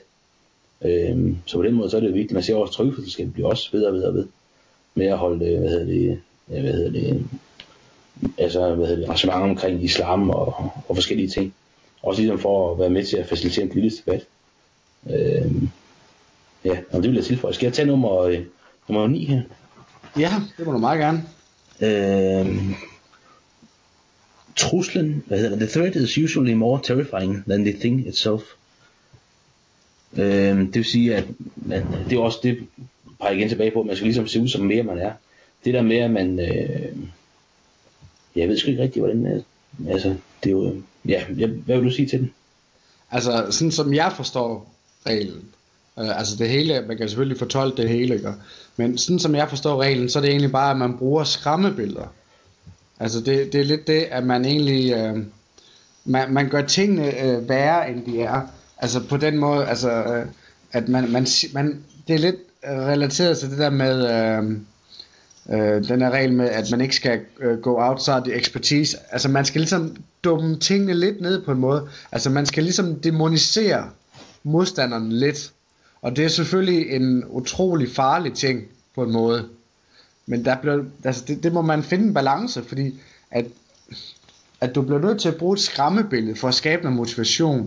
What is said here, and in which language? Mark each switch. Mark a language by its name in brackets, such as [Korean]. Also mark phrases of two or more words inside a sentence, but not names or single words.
[Danish] Så på den måde, så er det jo vigtigt, man ser også trykkefællesskabet bliver også ved, med at holde, arrangementer omkring islam og forskellige ting. Også ligesom for at være med til at facilitere en politisk debat. Og det vil jeg tilføje. Skal jeg tage nummer 9 her? Ja, det må du meget gerne. Truslen, [English] the threat is usually more terrifying than the thing itself. [Danish] Det vil sige, at det er også det, peger igen tilbage på, at man skal ligesom se ud som mere man er. Det der med, at man, jeg ved sgu ikke rigtigt, hvordan, det er jo, hvad vil du sige til den? Altså, sådan som jeg forstår reglen, altså det hele, man kan selvfølgelig fortolke det hele, ikke? Men sådan som jeg forstår reglen, så er det egentlig bare, at man bruger skræmmebilleder. Altså det er lidt det, at man egentlig, man gør tingene værre, end de er. Altså på den måde, altså at man det er lidt relateret til det der med den her regel med, at man ikke skal [English] go outside the expertise. [Danish] Altså man skal ligesom dumme tingene lidt ned på en måde. Altså man skal ligesom demonisere modstanderen lidt. Og det er selvfølgelig en utrolig farlig ting på en måde. Men det må man finde en balance, fordi at du bliver nødt til at bruge et skræmmebillede for at skabe noget motivation.